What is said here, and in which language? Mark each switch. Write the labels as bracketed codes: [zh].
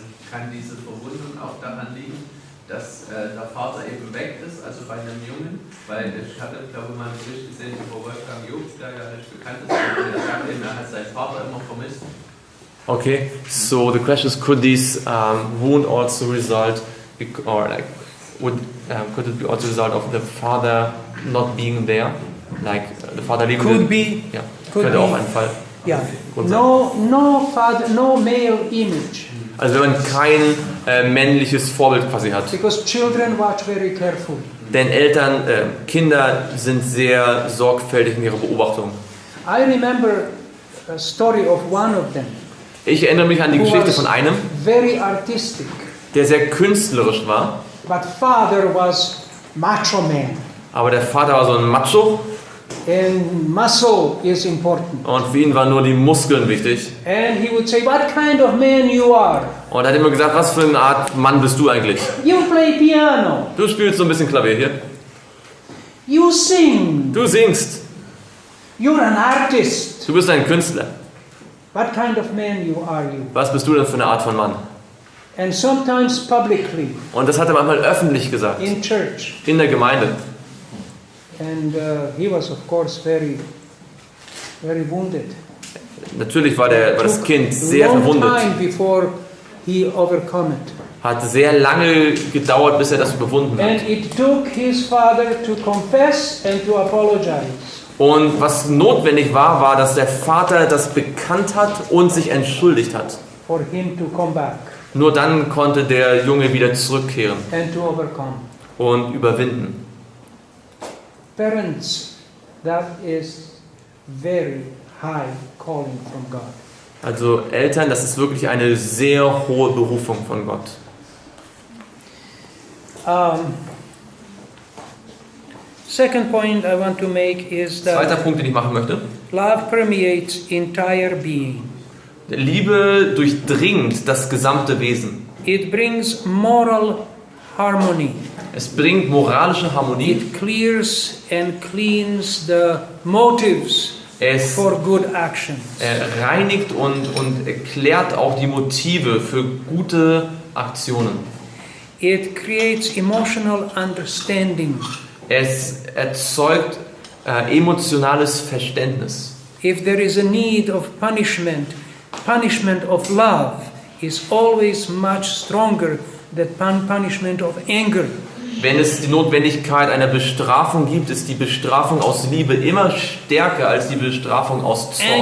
[de] Kann diese Verwundung auch daran liegen, dass der Vater eben weg ist, also bei einem Jungen? Weil ich hatte, glaube ich, mal einen Bericht gesehen über Wolfgang Job, der ja recht bekannt ist, und der sagt eben, er hat seinen Vater immer vermisst. [en] Okay, so the question is, could this wound also result, or like, could it be also result of the father not being there? Like, the father leaving Could be. [de] Ja, [en] Could [de] könnte [en] be. [de] auch ein Fall. [en] Yeah. [de] Grund sein. [en] No father, no male image. [de] Also wenn man kein männliches Vorbild quasi hat. [en] Because children watch very carefully. [de] Denn Kinder sind sehr sorgfältig in ihrer Beobachtung. [en] I remember a story of one of them. [de] Ich erinnere mich an die [en] Who [de] Geschichte [en] was [de] von einem, [en] very artistic. [de] der sehr künstlerisch war. [en] But father was macho man. [de] Aber der Vater war so ein Macho [en] And muscle is important. [de] und für ihn waren nur die Muskeln wichtig. [en] And he would say, what kind of man you are? [de] Und er hat immer gesagt, was für eine Art Mann bist du eigentlich? [en] You play piano. [de] Du spielst so ein bisschen Klavier hier. [en] You sing. [de] Du singst. [en] You're an artist. [de] Du bist ein Künstler. [en] What kind of man are you? [de] Was bist du denn für eine Art von Mann? [en] And sometimes publicly [de] Und das hat er manchmal öffentlich gesagt. [en] in church. [de] In der Gemeinde. [en] And he was, of course, very, very wounded. [de] Natürlich war das Kind sehr [en] long [de] verwundet. [en] time before he overcome it. [de] Hat sehr lange gedauert, bis er das überwunden hat. [en] And it took his father to confess and to apologize. [de] Und was notwendig war, war, dass der Vater das bekannt hat und sich entschuldigt hat. [en] For him to come back [de] Nur dann konnte der Junge wieder zurückkehren [en] and to overcome. [de] und überwinden. [en] Parents, that is very high calling from God. [de] Also Eltern, das ist wirklich eine sehr hohe Berufung von Gott. [en] Second point I want to make is [de] Zweiter [en] that [de] Punkt, den ich machen möchte. [en] love permeates entire being. [de] Liebe durchdringt das gesamte Wesen. [en] It brings moral harmony. [de] Es bringt moralische Harmonie [en] It clears and cleans the motives [de] Es [en] for good actions. [de] reinigt und erklärt auch die Motive für gute Aktionen. [en] It creates emotional understanding. [de] Es erzeugt emotionales Verständnis. [en] If there is a need of punishment, punishment of love is always much stronger than punishment of anger. [de] Wenn es die Notwendigkeit einer Bestrafung gibt, ist die Bestrafung aus Liebe immer stärker als die Bestrafung aus Zorn.